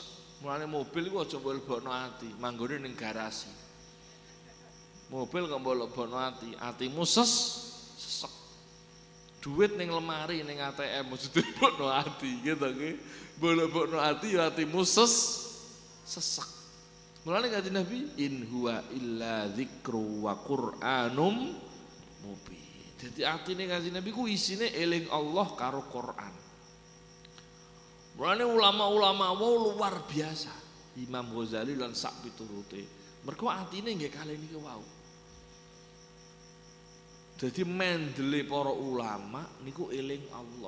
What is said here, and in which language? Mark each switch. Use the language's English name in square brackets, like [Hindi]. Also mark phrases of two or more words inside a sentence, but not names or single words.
[Javanese] Mulane mobil iku aja mbok lebokno ati, manggone ning garasi. Mobil kok mbok lebokno ati, atimu sesek. Duit ning lemari ning ATM mesti lebokno ati, gitu nggih. Mbok lebokno ati ya atimu sesek. Mulane kanjeng Nabi, [Arabic] إن هو إلا ذكر وقرآن مبين. [Javanese] Jadi atine kanjeng Nabi ku isine eling Allah karo Quran. Mulane ulama-ulama wau luar biasa. Imam Ghazali lan sak piturute. Mergo atine nggih kalih niki wau. Jadi mendele para ulama niku eling Allah.